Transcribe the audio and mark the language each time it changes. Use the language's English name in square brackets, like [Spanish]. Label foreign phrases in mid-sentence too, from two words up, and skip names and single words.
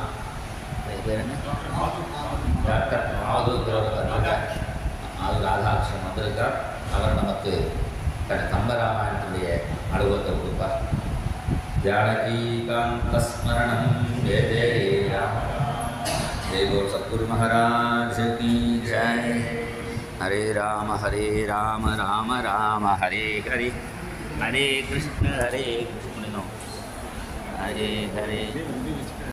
[Tamil] பேர் என்ன? டாக்டர் மாதுகிறவர் வந்திருக்கார், அது ராதாகிருஷ்ணன் வந்திருக்கார். அவர் நமக்கு கம்பராமாயணத்துடைய அனுபவத்தை கொடுப்பார். ஜானகீகாந்தஸ்மரணம் ஜெய ஜெய ராம. [Hindi] जय बोल सतगुरु महाराज की जय। हरे राम राम राम हरे हरे, हरे कृष्ण हरे कृष्ण, हरे हरे